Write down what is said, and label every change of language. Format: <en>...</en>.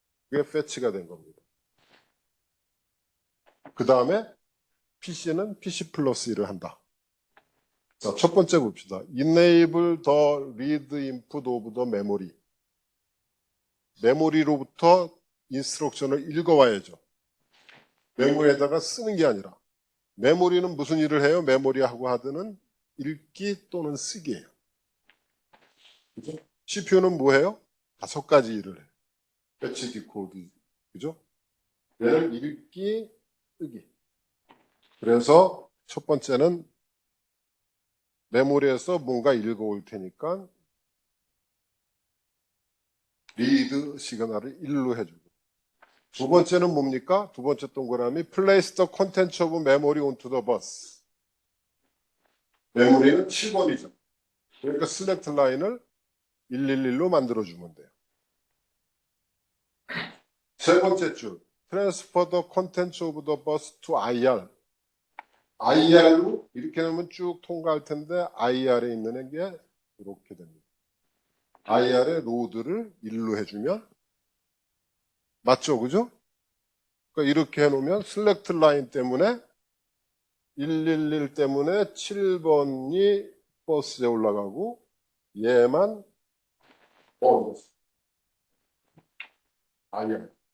<ko>그게 fetch가 된 겁니다. 그 다음에 PC는 PC 플러스 1을 한다. 자, 첫 번째 봅시다.</ko> <en>Enable the read input of the memory.</en> <ko>메모리로부터 인스트럭션을 읽어와야죠. 메모리에다가 쓰는 게 아니라. 메모리는 무슨 일을 해요? 메모리하고 하드는 읽기 또는 쓰기예요. 그죠? CPU는 뭐예요? 5가지 일을 해요. 배치 디코드. 그죠? 얘는 읽기, 쓰기. 그래서 첫 번째는 메모리에서 뭔가 읽어올 테니까 리드 시그널을 1로 해주고. 두 번째는 뭡니까? 두 번째 동그라미</ko> <en>Place the content of memory onto the bus.</en> <ko>메모리는 7번이죠. 그러니까 select 라인을 111로 만들어주면 돼요. 세 번째 줄</ko> <en>Transfer the content of the bus to IR.</en> <ko>IR로 이렇게 놓으면 쭉 통과할 텐데 IR에 있는 게 이렇게 됩니다. IR의 로드를 1로 해주면 맞죠? 그죠? 그러니까 이렇게 해놓으면 select 라인 때문에 111 때문에 7번이 버스에 올라가고 얘만 아니야.</ko>